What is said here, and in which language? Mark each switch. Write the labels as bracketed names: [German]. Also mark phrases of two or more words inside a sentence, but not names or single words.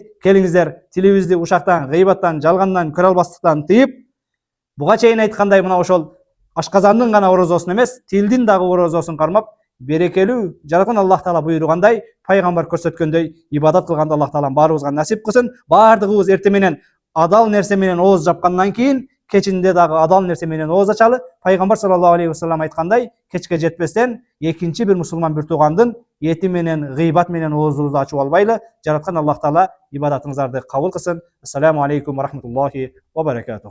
[Kyrgyz] Келиңиздер, тилибизди ушактан, гыйбаттан, жалгандан, көрө албастыктан тыйып, буга чейин айткандай мына ошол ашказандын гана орозосун эмес, тилдин дагы орозосун кармап, берекелүү, жараткан Аллах Таала буйругандай, пайгамбар көрсөткөндөй ибадат кылганды Аллах Таала баарыбызга насип кылсын. Баардыгыбыз эртең менен адал нерсе менен ооз жапкандан кийин, кечинде дагы адал нерсе менен ооз ачалы. Пайгамбар [Arabic] صلى الله عليه وسلم [Kyrgyz] айткандай, кечке жетпестен экинчи бир мусулман бир туугандын эти менен, гыйбат менен оозубузду ачып албайлы. Жараткан Аллах Таала ибадатыңыздарды кабыл кылсын. [Arabic] السلام عليكم ورحمة الله وبركاته.